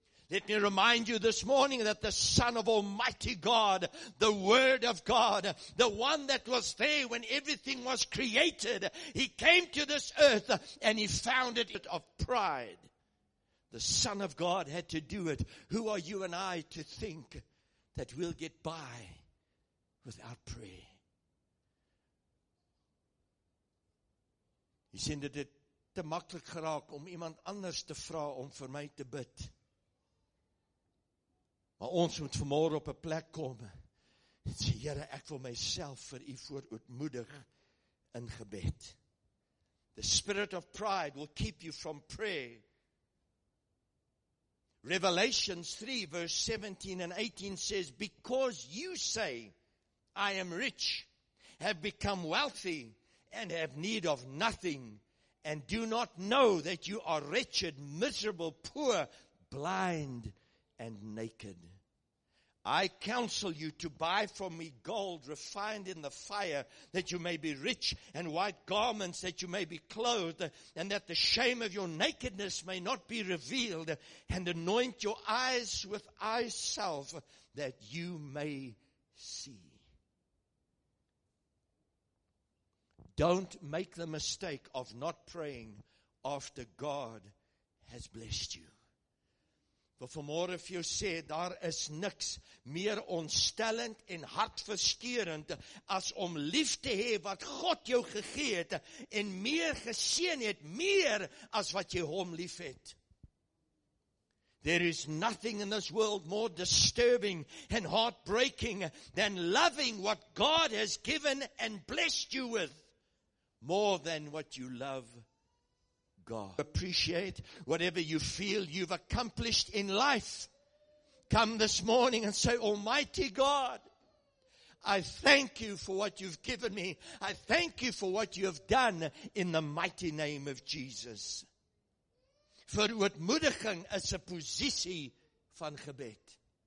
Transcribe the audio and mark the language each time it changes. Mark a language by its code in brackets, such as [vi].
[en] Let me remind you this morning that the Son of Almighty God, the Word of God, the one that was there when everything was created, he came to this earth and he found it of pride. The Son of God had to do it. Who are you and I to think that we'll get by without prayer? [af] Jy sien dit het te maklik geraak om iemand anders te vra om vir my te bid. Maar ons moet vanmôre op 'n plek kom en sê, Here, ek wil myself vir u voorootmoedig in gebed. [en] The spirit of pride will keep you from prayer. Revelations 3 verse 17 and 18 says, because you say, I am rich, have become wealthy, and have need of nothing, and do not know that you are wretched, miserable, poor, blind, and naked. I counsel you to buy from me gold refined in the fire, that you may be rich, and white garments, that you may be clothed, and that the shame of your nakedness may not be revealed, and anoint your eyes with eye salve, that you may see. Don't make the mistake of not praying after God has blessed you. [af] Wil vanmôre vir jou sê, daar is niks meer ontstellend en hartverskeurend as om lief te hê wat God jou gegee het en meer geseën het, meer as wat jy hom lief het. [en] There is nothing in this world more disturbing and heartbreaking than loving what God has given and blessed you with more than what you love God. Appreciate whatever you feel you've accomplished in life. Come this morning and say, Almighty God, I thank you for what you've given me. I thank you for what you have done in the mighty name of Jesus. [af] Verootmoediging is 'n posisie van gebed.